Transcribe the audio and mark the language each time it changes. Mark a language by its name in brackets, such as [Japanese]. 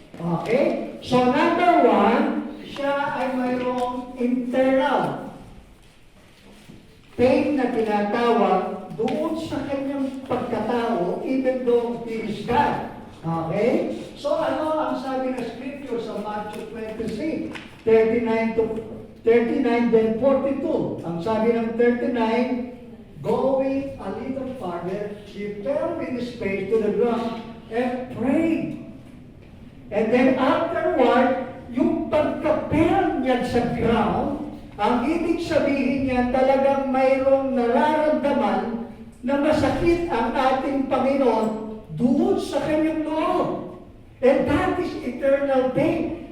[Filipino] Okay? So number one, siya ay mayroong internal pain na tinatawag doon sa kanyang pagkatao [English] even though he is God. Okay? [Filipino] So ano ang sabi ng Scripture sa Matthew 26, 39 then 42. Ang sabi ng 39, [English] going a little farther, he fell with his face to the ground and prayed. And then afterward, [Filipino] yung pagka-fell niya sa ground, ang ibig sabihin niya talagang mayroong nararamdaman na masakit ang ating Panginoon doon sa kanyang loob. [English] And that is eternal pain.